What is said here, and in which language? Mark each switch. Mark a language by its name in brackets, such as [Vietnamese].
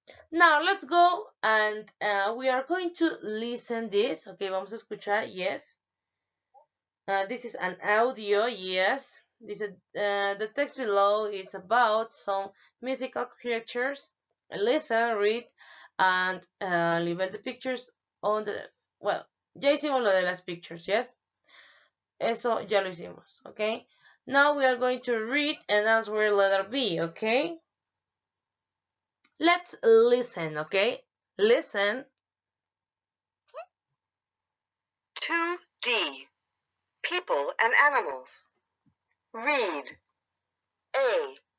[English] Now let's go and we are going to listen this. Okay, [Spanish] vamos a escuchar. [English] Yes. This is an audio. Yes. The text below is about some mythical creatures. Listen, read, and label the pictures on the left. Well, [Spanish] ya hicimos lo de las pictures. Yes. Eso ya lo hicimos. Okay. [English] Now we are going to read and answer letter B. Okay. Let's listen. Okay. Listen. 2D. People and animals. Read. A.